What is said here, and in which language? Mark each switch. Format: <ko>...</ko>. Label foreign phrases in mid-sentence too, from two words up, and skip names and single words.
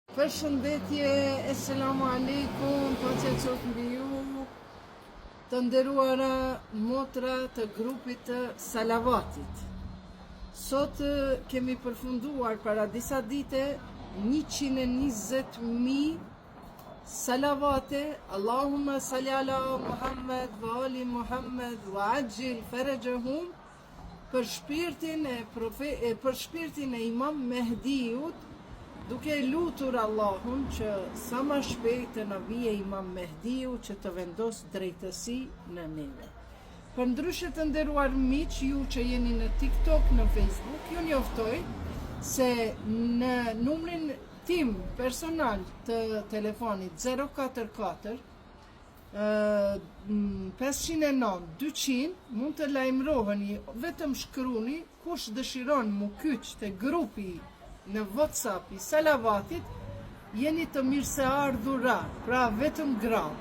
<sq>Përshëndetje,</sq> <ar>السلام عليكم,</ar> <sq>paqja qoftë mbi ju, të nderuara motra të grupit të Salavatit. Sot kemi përfunduar para disa dite 120.000 salavate,</sq> <ar>اللهم صل على محمد وآل محمد وعجل فرجهم,</ar> <sq>për shpirtin e Imam Mehdiut, duke lutur Allahun që sa më shpejt të na vijë Imam Mehdiu që të vendos drejtësi në neve. Përndryshe të nderuar miq, ju që jeni në TikTok, në Facebook, ju njoftoj se në numrin tim personal të telefonit 044 509 200 mund të lajmëroheni, vetëm shkruni kush dëshiron mu kyç te grupi në WhatsApp i Salavatit, jeni të mirë se ardhura, pra vetëm gratë.</sq>